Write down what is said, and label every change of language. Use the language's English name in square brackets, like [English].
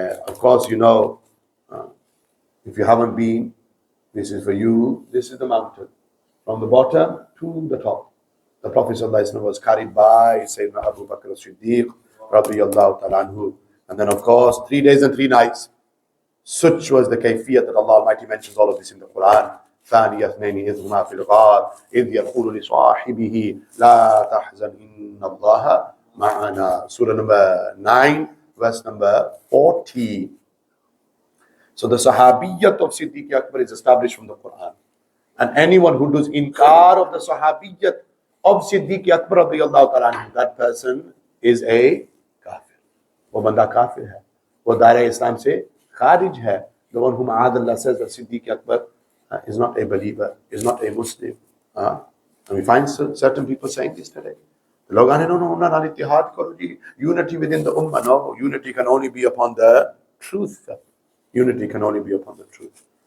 [English] Of course, you know, if you haven't been, this is for you. This is the mountain. From the bottom to the top. The Prophet sallallahu alaihi wasallam was carried by Sayyidina Abu Bakr as-Siddiq radiyallahu ta'ala anhu. And then, of course, 3 days and 3 nights. Such was the kayfiyat that Allah Almighty mentions all of this in the Quran. [Arabic] ثاني اثنين إذ هما في الغار إذ يقول لصاحبه لا تحزن إن الله معنا. [English] Surah number 9, verse number 40. So the sahabiyyat of Siddique Akbar is established from the Quran. And anyone who does inkar of the sahabiyyat of Siddique Akbar radiyallahu ta'ala, that person is a kafir. [Hindi] वो बंदा काफिर है, वो दायरा इस्लाम से खारिज है. [English] The one whom Allah says that Siddique Akbar is not a believer, is not a Muslim. And we find certain people saying this today. [Hindi] लोग आने [English] no, [Hindi] इत्तिहाद करो जी, [English] unity within the ummah. No, unity can only be upon the truth. Unity can only be upon the truth.